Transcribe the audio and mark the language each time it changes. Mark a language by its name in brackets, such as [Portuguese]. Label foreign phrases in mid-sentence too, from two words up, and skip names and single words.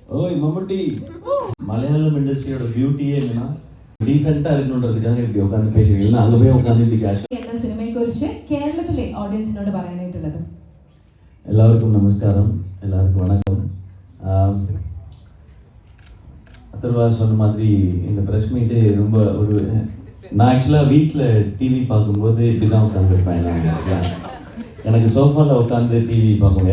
[Tamil] ஓய் மம்முட்டி, மலையாளம் இண்டஸ்ட்ரியோட பியூட்டியே என்னன்னா [Malayalam] ഡീസന്റ് ആയിരുന്നുകൊണ്ടിരിക്കാൻ [Tamil] இப்படி உட்காந்து பேசுறீங்க. அங்க போய் உட்காந்து இப்படி കാശ് [Malayalam] എന്ന സിനിമയെക്കുറിച്ച് കേരളത്തിലെ ഓഡിയൻസിനോട് പറയാനായിട്ടുള്ളത്. [Tamil] எல்லாருக்கும் நமஸ்காரம், எல்லாருக்கும் வணக்கம். அதர்வா சொன்ன மாதிரி இந்த [English] press meet [Tamil] ரொம்ப ஒரு நான் ஆக்சுவலாக வீட்டில் டிவி பார்க்கும்போது இப்படி தான் உட்காந்துருப்பேன். எனக்கு சோஃபாவில் உட்காந்து டிவி பார்க்கணும்.